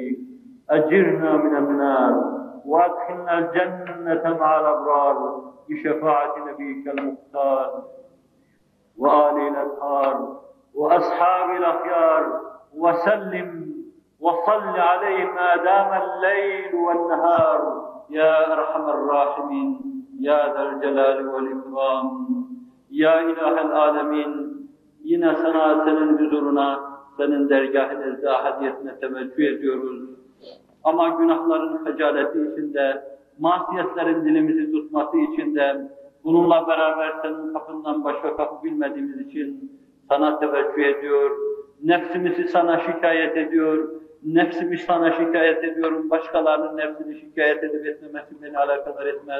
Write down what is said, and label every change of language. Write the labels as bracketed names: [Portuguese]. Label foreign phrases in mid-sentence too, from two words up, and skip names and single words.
[Arabic] أجرنا من النار وأدخلنا الجنة مع الأبرار بشفاعة نبيك المختار وآله الأطهار وأصحاب الأخيار وسلم وصل عليه ما دام الليل والنهار يا أرحم الراحمين يا ذا الcelal والإكرام. يا إله العالمين, [Turkish] yine sana, senin huzuruna, senin dergâh-ı hadiyetine teveccüh ediyoruz. Ama günahların hecaleti içinde, masiyetlerin dilimizi tutması içinde, bununla beraber senin kapından başka kapı bilmediğimiz için sana teveccüh ediyor, nefsimizi sana şikayet ediyor, nefsimi sana şikayet ediyorum, başkalarının nefsini şikayet edip etmemesi beni alakadar etmez.